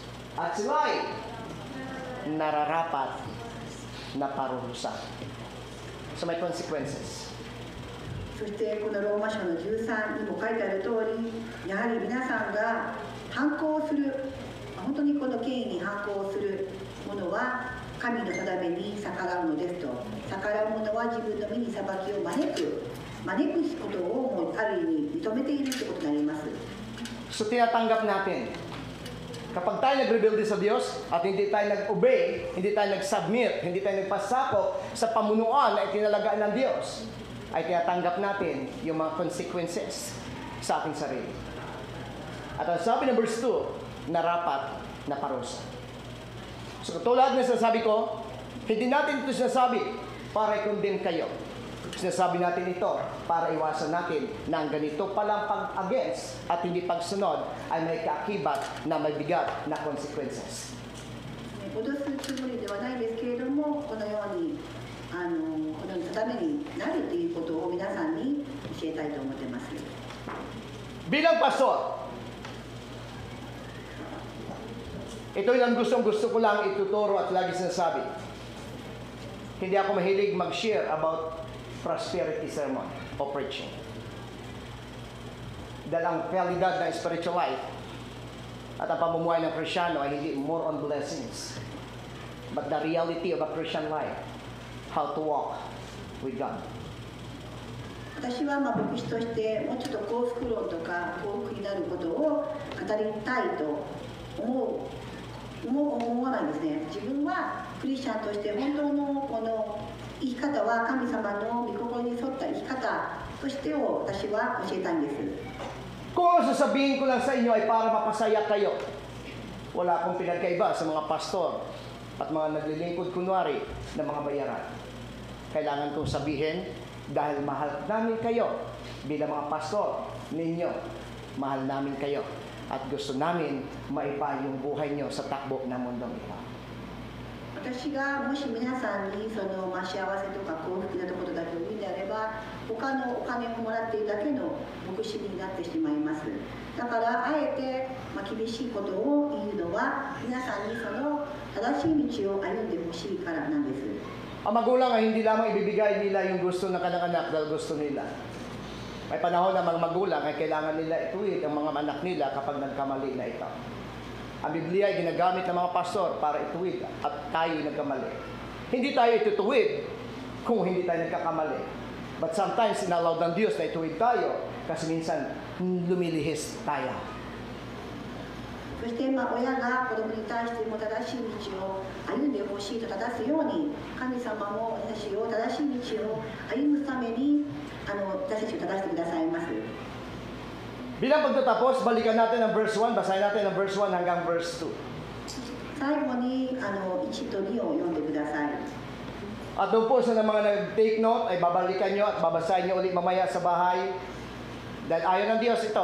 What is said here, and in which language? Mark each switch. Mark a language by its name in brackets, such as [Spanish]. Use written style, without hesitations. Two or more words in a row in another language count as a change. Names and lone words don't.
[Filipino] At sila'y nararapat na parurusahan. So may consequences. [Japanese] そしてこのローマ書の13にも書いてある通り、やはり皆さんが反抗する、本当にこの権威に反抗する者は神の定めに逆らうのですと。逆らう者は自分の身に裁きを招くことをもうある意味認めているということになります。 [Filipino] So tinatanggap natin, kapag tayo nag-rebelde sa Diyos at hindi tayo nag-obey, hindi tayo nag-submit, hindi tayo nagpasakop sa pamunuan na itinalagaan ng Diyos, ay tinatanggap natin yung mga consequences sa ating sarili. At ang sabi ng verse 2, narapat na parusa. So katulad na sinasabi ko, hindi natin ito sinasabi para i-condemn kayo. Sinasabi natin ito para iwasan natin na ang ganito palang pag-against at hindi pagsunod ay may kaakibat na may bigat na consequences. [Japanese] 脅すつもりではないですけれども、このようにこのためになるということを皆さんに教えたいと思っています。 [Filipino] Bilang pastor, ito yung gusto ko lang ituturo at lagi sinasabi. Hindi ako mahilig mag-share about [English] prosperity sermon [Filipino] o preaching. Dahil ang realidad ng [English] spiritual life [Filipino] at ang pamumuhay ng Kristyano ay hindi [English] more on blessings, but the reality of a Christian life, how to walk with God. [Japanese] 私は牧師としてもうちょっと幸福論とか幸福になることを語りたいと思わないんですね。自分はクリスチャンとして本当のこの生き方は神様の御心に沿った生き方としてを私は教えたいんです。 [Filipino] Kung sasabihin ko lang sa inyo ay para mapasaya kayo, wala akong pinagkaiba sa mga pastor at mga naglilingkod kunwari ng mga bayaran. Kailangan kong sabihin dahil mahal namin kayo bilang mga pastor ninyo, mahal namin kayo. At gusto namin maipa yung buhay nyo sa takbo ng mundong ito. [Japanese] 私がもし皆さんにその、幸せとか幸福なことだと言うんであれば、他のお金をもらっているだけの牧師になってしまいます。だからあえて、厳しいことを言うのは皆さんにその正しい道を歩んでほしいからなんです。 [Filipino] Ang magulang ay hindi lamang ibibigay nila yung gusto ng kanilang anak dahil gusto nila. May panahon na mga magulang ay kailangan nila ituwid ang mga anak nila kapag nagkamali na ito. Ang Biblia ay ginagamit ng mga pastor para ituwid at tayo nagkamali. Hindi tayo itutuwid kung hindi tayo nagkakamali. But sometimes inallow ng Diyos na ituwid tayo kasi minsan lumilihis tayo. [Japanese] そして親が子供に対しても正しい道を歩んでほしいと正すように、神様も私を正しい道を歩むために私たちを正してくださいます。 [Filipino] Bilang pagtatapos, balikan natin ang verse 1. Basahin natin ang verse 1 hanggang verse 2. [Japanese] 最後に1と2を読んでください。 [Filipino] At doon po sa mga nag-take note, ay babalikan nyo at babasahin nyo ulit mamaya sa bahay. Dahil ayaw ng Diyos ito.